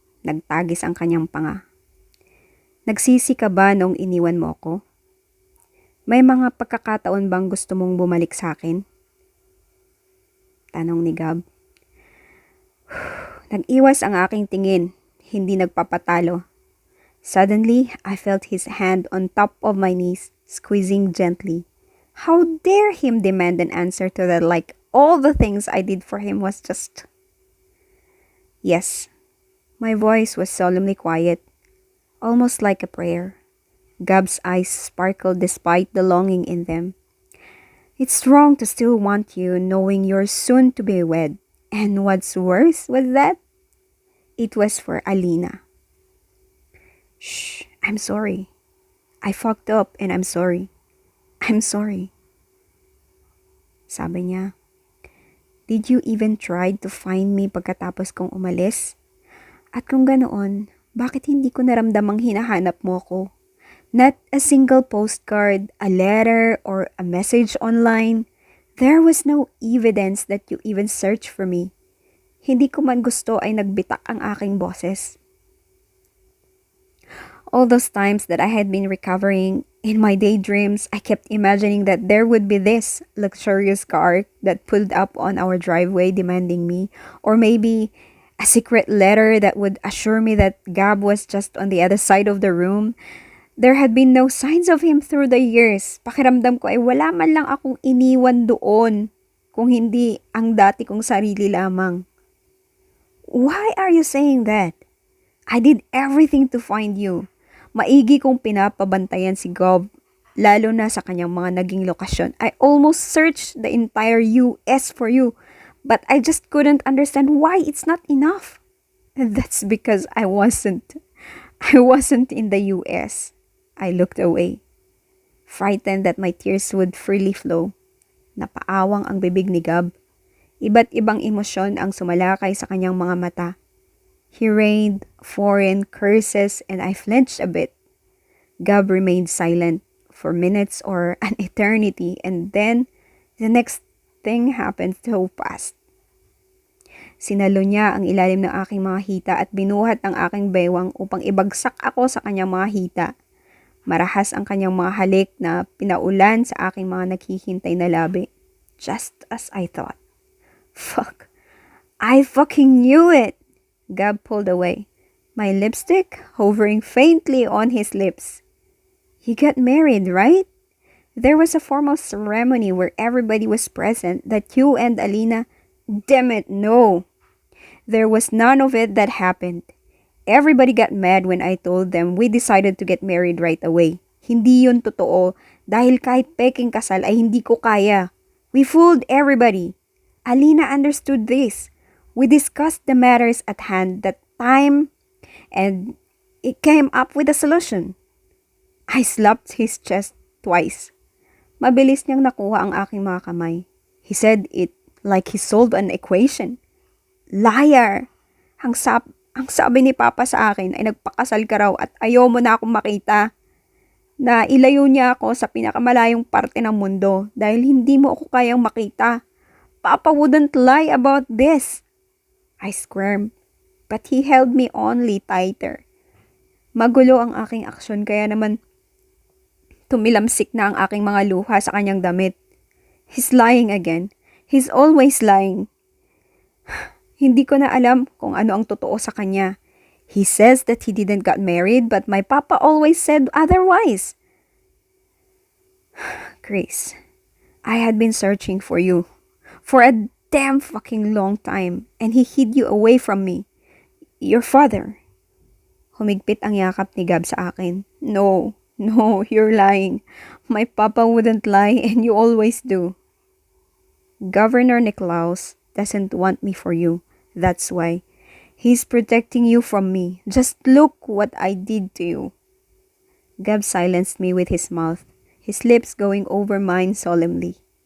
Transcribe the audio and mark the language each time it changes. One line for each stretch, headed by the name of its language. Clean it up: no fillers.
Filipino: Nagtagis ang kanyang panga. Nagsisi ka ba nung iniwan mo ko? May mga pagkakataon bang gusto mong bumalik sa akin? Tanong ni Gab. Nag-iwas ang aking tingin, hindi nagpapatalo.
English: Suddenly, I felt his hand on top of my knees, squeezing gently. How dare him demand an answer to that like all the things I did for him was just... Yes, my voice was solemnly quiet, almost like a prayer. Gab's eyes sparkled despite the longing in them. It's wrong to still want you knowing you're soon to be wed. And what's worse was that it was for Alina. Shh, I'm sorry. I fucked up and I'm sorry. I'm sorry.
Filipino: Sabi niya,
English: did you even try to find me
Filipino: pagkatapos kong umalis? At kung ganoon, bakit hindi ko naramdamang hinahanap mo ko?
English: Not a single postcard, a letter, or a message online. There was no evidence that you even searched for me.
Filipino: Hindi ko man gusto ay nagbitak ang aking boses.
English: All those times that I had been recovering, in my daydreams, I kept imagining that there would be this luxurious car that pulled up on our driveway demanding me, or maybe a secret letter that would assure me that Gab was just on the other side of the room. There had been no signs of him through the years.
Filipino: Pakiramdam ko ay wala man lang akong iniwan doon, kung hindi ang dati kong sarili lamang.
English: Why are you saying that? I did everything to find you.
Filipino: Maigi kong pinapabantayan si Gab, lalo na sa kanyang mga naging lokasyon.
English: I almost searched the entire US for you, but I just couldn't understand why it's not enough. And that's because I wasn't in the US. I looked away, frightened that my tears would freely flow.
Filipino: Napaawang ang bibig ni Gab. Iba't ibang emosyon ang sumalakay sa kanyang mga mata.
English: He rained foreign curses and I flinched a bit. Gab remained silent for minutes or an eternity, and then the next thing happened so fast.
Filipino: Sinalo niya ang ilalim ng aking mga hita at binuhat ang aking bewang upang ibagsak ako sa kanyang mga hita. Marahas ang kanyang mga halik na pinaulan sa aking mga naghihintay na labi.
English: Just as I thought. Fuck. I fucking knew it! Gab pulled away, my lipstick hovering faintly on his lips. You got married, right? There was a formal ceremony where everybody was present that you and Alina... Damn it, no! There was none of it that happened. Everybody got mad when I told them we decided to get married right away.
Filipino: Hindi yun totoo dahil kahit peking kasal ay hindi ko kaya.
English: We fooled everybody. Alina understood this. We discussed the matters at hand that time and it came up with a solution. I slapped his chest twice.
Filipino: Mabilis niyang nakuha ang aking mga kamay.
English: He said it like he solved an equation. Liar!
Filipino: Ang sabi ni Papa sa akin ay nagpakasal ka raw at ayaw mo na akong makita. Na ilayo niya ako sa pinakamalayong parte ng mundo dahil hindi mo ako kayang makita.
English: Papa wouldn't lie about this. I squirmed, but he held me only tighter.
Filipino: Magulo ang aking aksyon kaya naman tumilamsik na ang aking mga luha sa kanyang damit.
English: He's lying again. He's always lying.
Filipino: Hindi ko na alam kung ano ang totoo sa kanya.
English: He says that he didn't get married but my papa always said otherwise. Chris, I had been searching for you for a damn fucking long time and he hid you away from me. Your father.
Filipino: Humigpit ang yakap ni Gab sa akin.
English: No, you're lying. My papa wouldn't lie and you always do. Governor Nicklaus doesn't want me for you. That's why. He's protecting you from me. Just look what I did to you. Gab silenced me with his mouth, his lips going over mine solemnly.